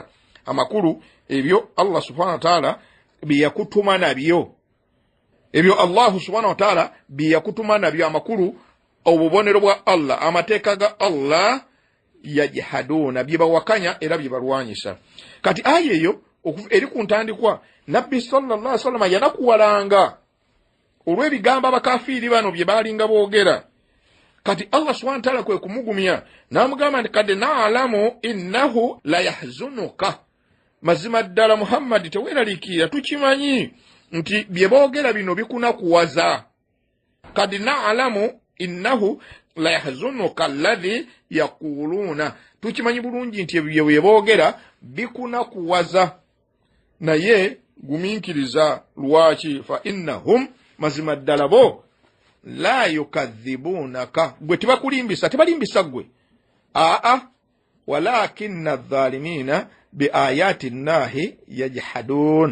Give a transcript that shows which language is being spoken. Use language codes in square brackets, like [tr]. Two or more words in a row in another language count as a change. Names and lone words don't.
[lg] Amakulu ebyo [ar] الله سبحانه وتعالى [lg] biyakutuma nabyo. Ebyo [ar] الله سبحانه وتعالى [lg] biyakutuma nabyo, amakulu obubonero bwa Allah, amateeka ga Allah, yajhaduna, byebawakanya era byebalwanyisa. Kati aya eyo eri ku ntandikwa nabbi [ar] صلى الله عليه وسلم [lg] yanakuwalanga olw'ebigambo abakafiiri bano bye baalinga boogera. Kati [ar] الله سبحانه وتعالى [lg] kwe kumugumya n'amugamba nti [ar] قد نعلم إنه ليحزنك, [lg] mazima ddala Muhammad teweeraliikirira, tukimanyi nti bye boogera bino bikunakuwaza. [ar] قد نعلم إنه ليحزنك الذي يقولون, [lg] tukimanyi bulungi nti ebyo bye boogera bikunakuwaza, naye gumiikiriza. Lwaki? [ar] فإنهم, [lg] mazima ddala bo, [ar] لا يكذبونك, [lg] gwe tebakulimbisa, tebalimbisa gwe. [ar] ولكن الظالمين بآيات الله يجحدون.